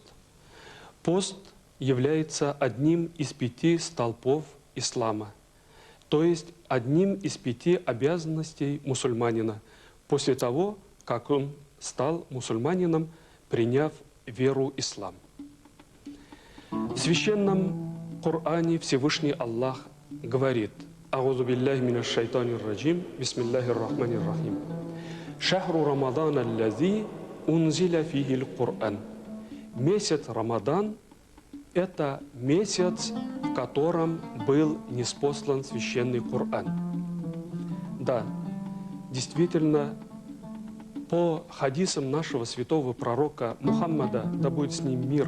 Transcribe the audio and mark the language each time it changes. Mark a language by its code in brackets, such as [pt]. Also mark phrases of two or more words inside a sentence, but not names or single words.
[ru] Пост является одним из 5 столпов ислама, то есть одним из 5 обязанностей мусульманина после того, как он стал мусульманином, приняв веру ислам. В священном Коране Всевышний Аллах говорит: [ar] «أعوذ بالله من الشيطان الرجيم، بسم الله الرحمن الرحيم. شهر رمضان الذي أنزل فيه القرآن». [ru] Месяц Рамадан – это месяц, в котором был ниспослан священный Коран. Да, действительно, по хадисам нашего святого пророка Мухаммада, да будет с ним мир